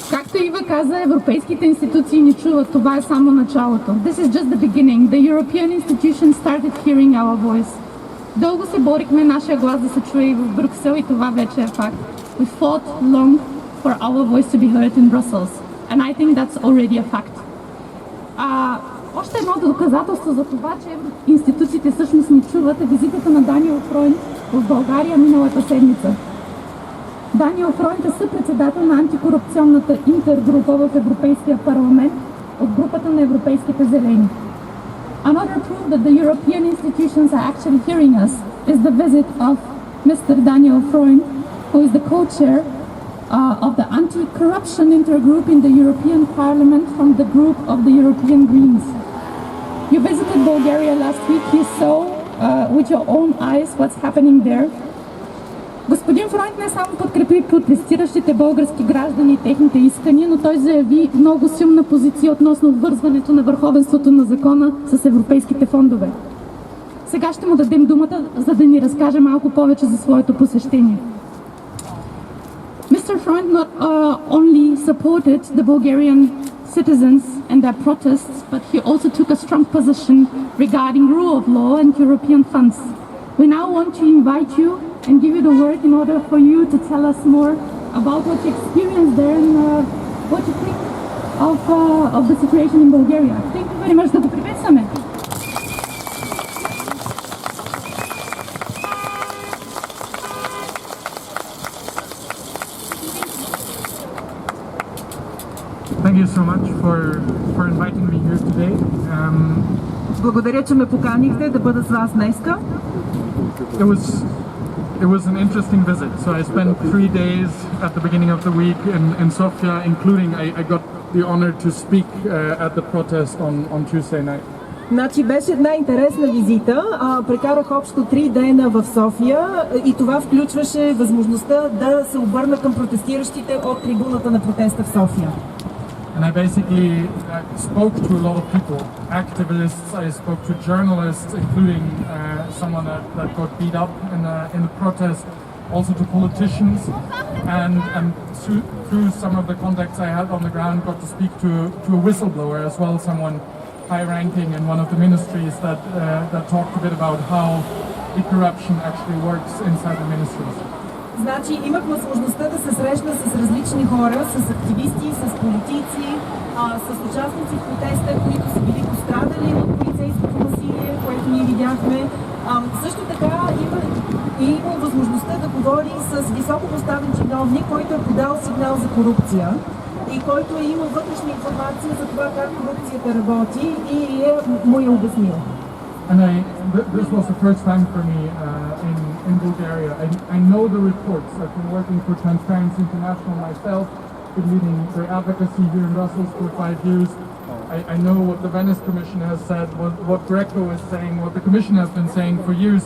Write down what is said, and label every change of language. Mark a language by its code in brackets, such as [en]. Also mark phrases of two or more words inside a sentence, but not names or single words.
[bg] Както Ива каза, европейските институции ни чуват. Това е само началото. [en] This is just the beginning. The European institutions started hearing our voice. [bg] Дълго се борихме нашия глас да се чуе и в Брюксел и това вече е факт. [en] We fought long for our voice to be heard in Brussels. And I think that's already a fact. [bg] Още едно доказателство за това, че институциите всъщност ни чуват, е визитата на DanielFreund в България миналата седмица. DanielFreund е съпредседател на антикорупционната интергрупа в Европейския парламент от групата на Европейските зелени. [en] Another proof that the European institutions are actually hearing us is the visit of Mr. DanielFreund, who is the co-chair of the anti-corruption intergroup in the European Parliament from the group of the European Greens. You visited Bulgaria last week. You saw with your own eyes what's happening there. [bg] Господин Фройнд не само подкрепи протестиращите български граждани и техните искания, но той заяви много силна позиция относно обвързването на върховенството на закона с европейските фондове. Сега ще му дадем думата, за да ни разкаже малко повече за своето посещение. [en] Mr. Freund not only supported the Bulgarian citizens and their protests, but he also took a strong position regarding rule of law and European funds. We now want to invite you and give you the word in order for you to tell us more about what you experienced there and what you think of the situation in Bulgaria. Thank you very much. [bg] Да го приветстваме. [en] Thank you so much for inviting me here today. [bg] Благодаря, че ме поканихте да бъда с вас днеска. [en] It was an interesting visit. So I spent 3 days at the beginning of the week in Sofia, including I got the honor to speak at the protest on Tuesday night. [bg] Значи беше една интересна визита. Прекарах общо 3 дена в София и това включваше възможността да се обърна към протестиращите от трибуната на протеста в София. [en] And I basically spoke to a lot of people, activists, I spoke to journalists, including someone that got beat up in the protest, also to politicians, and through some of the contacts I had on the ground, got to speak to a whistleblower as well, someone high-ranking in one of the ministries that talked a bit about how the corruption actually works inside the ministries. [bg] Значи имах възможността да се срещна с различни хора, с активисти, с политици, с участници в протеста, които са били пострадали от полицейското насилие, което ние видяхме. Също така имам възможността да говори с високопоставен чиновник, който е подал сигнал за корупция и който е имал вътрешна информация за това как корупцията работи и му е обяснил. [en] And this was the first time for me in Bulgaria. I know the reports. I've been working for Transparency International myself, been leading their advocacy here in Brussels for 5 years. I know what the Venice Commission has said, what Greco is saying, what the Commission has been saying for years.